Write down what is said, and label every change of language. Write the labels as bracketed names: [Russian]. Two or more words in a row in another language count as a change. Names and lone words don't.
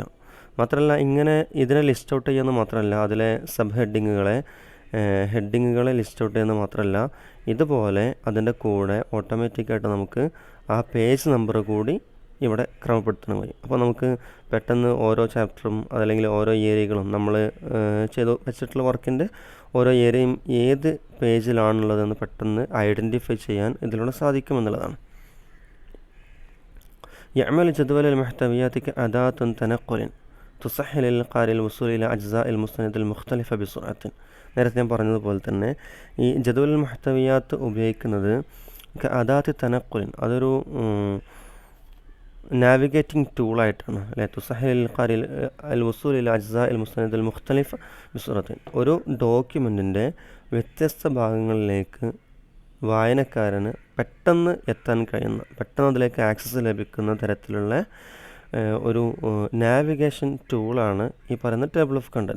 [Malayalam] മാത്രമല്ല, ഇങ്ങനെ ഇതിനെ [English] list out [Malayalam] ചെയ്യുന്നത് മാത്രമല്ല, അതിലെ [English] sub headings list out [Malayalam] ചെയ്യുന്നത് മാത്രമല്ല, ഇതുപോലെ അതിൻ്റെ കൂടെ ഓട്ടോമാറ്റിക്കായിട്ട് നമുക്ക് ആ [English] page number [Malayalam] കൂടി ഇവിടെ ക്രമപ്പെടുത്താൻ കഴിയും. അപ്പോൾ നമുക്ക് പെട്ടെന്ന് ഓരോ ചാപ്റ്ററും അതല്ലെങ്കിൽ ഓരോ ഏരിയകളും നമ്മൾ ചെയ്ത് വെച്ചിട്ടുള്ള വർക്കിൻ്റെ ഓരോ ഏരിയയും ഏത് പേജിലാണുള്ളതെന്ന് പെട്ടെന്ന് ഐഡൻറ്റിഫൈ ചെയ്യാൻ ഇതിലൂടെ സാധിക്കുമെന്നുള്ളതാണ്. [Arabic] يعمل جدول المحتويات كأداة تنقل تسهل للقارئ الوصول إلى أجزاء المستند المختلفة بسرعة. [Malayalam] നേരത്തെ ഞാൻ പറഞ്ഞതുപോലെ തന്നെ ഈ [Arabic] جدول المحتويات [Malayalam] ഉപയോഗിക്കുന്നത് [Arabic] أداة تنقل, [Malayalam] അതൊരു [English] navigating tool [Malayalam] അല്ലെ. [Arabic] تسهل قارئ الوصول إلى أجزاء المستند المختلفة بسرعة. [Malayalam] ഒരു ഡോക്യുമെൻറ്റിൻ്റെ വ്യത്യസ്ത ഭാഗങ്ങളിലേക്ക് വായനക്കാരന് പെട്ടെന്ന് എത്താൻ കഴിയുന്ന, പെട്ടെന്ന് അതിലേക്ക് ആക്സസ് ലഭിക്കുന്ന തരത്തിലുള്ള ഒരു [English] navigation tool [Malayalam] ഈ പറയുന്ന [English] table of content.